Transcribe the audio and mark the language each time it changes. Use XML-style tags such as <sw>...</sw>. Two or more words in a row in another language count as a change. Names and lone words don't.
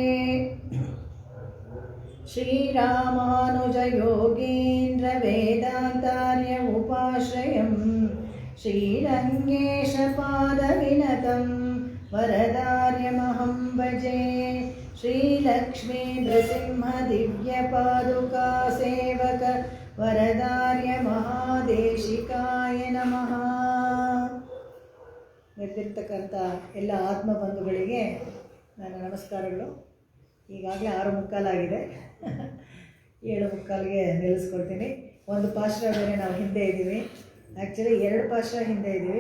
<sa>श्रीरामानुजयोगीन्द्र वेदान्तार्य उपाश्रयं श्रीरङ्गेशपादविनतं वरदार्यमहं भजे श्रीलक्ष्मी नृसिंहदिव्यपादुका सेवक वरदार्य महादेशिकाय नमः.</sa> <kn>ನಿರ್ದಿರ್ತಕ್ಕಂಥ ಎಲ್ಲ ಆತ್ಮಬಂಧುಗಳಿಗೆ ನನ್ನ ನಮಸ್ಕಾರಗಳು. ಈಗಾಗಲೇ 6:45 ಆಗಿದೆ. 7:45ಗೆ ನಿಲ್ಲಿಸ್ಕೊಳ್ತೀನಿ. ಒಂದು ಪಾಶ್ರ ಬೇರೆ ನಾವು ಹಿಂದೆ ಇದ್ದೀವಿ. ಆ್ಯಕ್ಚುಲಿ 2 ಪಾಶ್ರ ಹಿಂದೆ ಇದ್ದೀವಿ.</kn>